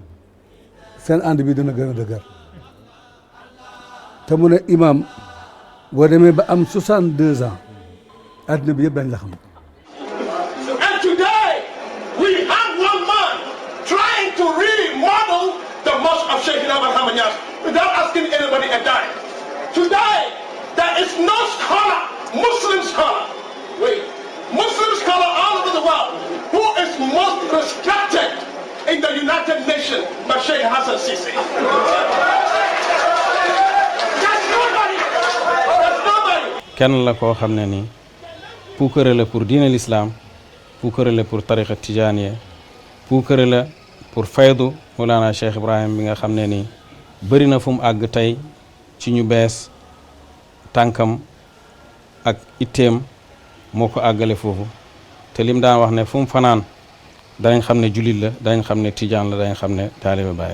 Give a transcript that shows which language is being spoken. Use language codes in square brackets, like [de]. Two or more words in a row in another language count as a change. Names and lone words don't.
[wo] seen ànd bi dana gën a dëgër te mu ne imam boo demee ba am 62 ans adduna bi yëpp dañ la xam. [en] And today we have one man trying to remodel the mosque of Sheikh Ibrahim Niass without asking anybody a dime. Today there is no scholar, Muslim scholar, Muslim scholar all over the world who is most respected in the United Nations by Sheikh Hassan Sisi. There's nobody. [wo] kenn la koo xam ne nii puukare la pour diine l'islam puukare la pour tariqa tijaaniya puukare la pour faydu Mawlana Cheikh Ibrahim bi nga xam ne nii bëri na fu mu àgg tey ci ñu bees tànkam ak itteem moo ko àggale foofu te lim daan wax ne fu mu fanaan danañ xam ne julit la danañ xam ne tijaan la danañ xam ne taalibe Baay la.